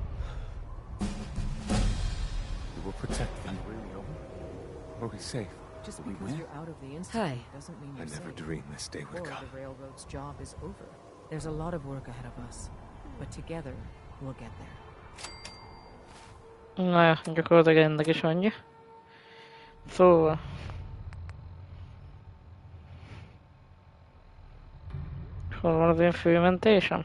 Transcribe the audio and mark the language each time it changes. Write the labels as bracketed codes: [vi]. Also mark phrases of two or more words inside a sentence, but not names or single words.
[en] We will protect them. Really over? Are we safe? Just because you're out of the Institute doesn't mean you're safe. I never dreamed this day would come. The railroad's job is over. There's a lot of work ahead of us, but together we'll get there. [hu] Na, gyakorlatilag ennek is annyi. Szóval... Hol van az én főmentésem?